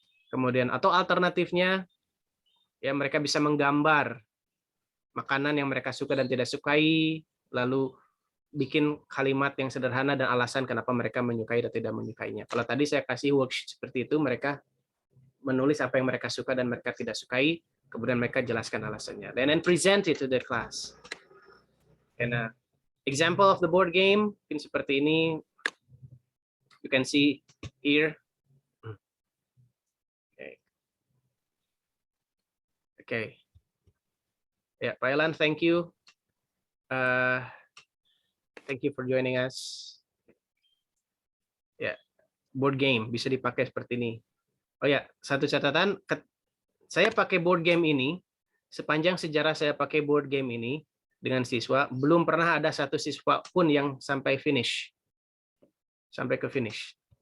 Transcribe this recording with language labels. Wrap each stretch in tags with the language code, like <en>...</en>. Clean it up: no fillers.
<id>Kemudian atau alternatifnya ya mereka bisa menggambar makanan yang mereka suka dan tidak sukai, lalu bikin kalimat yang sederhana dan alasan kenapa mereka menyukai dan tidak menyukainya. Kalau tadi saya kasih worksheet seperti itu, mereka menulis apa yang mereka suka dan mereka tidak sukai, kemudian mereka jelaskan alasannya.</id> <en>And then present it to the class. And example of the board game</en> <id>mungkin seperti ini.</id> <en>You can see here. Okay. Ya, Pak Elan, thank you. Thank you for joining us.</en> <id>Ya, board game bisa dipakai seperti ini. Oh ya, satu catatan, saya pakai board game ini, sepanjang sejarah saya pakai board game ini dengan siswa, belum pernah ada satu siswa pun yang sampai finish. Sampai ke finish.</id>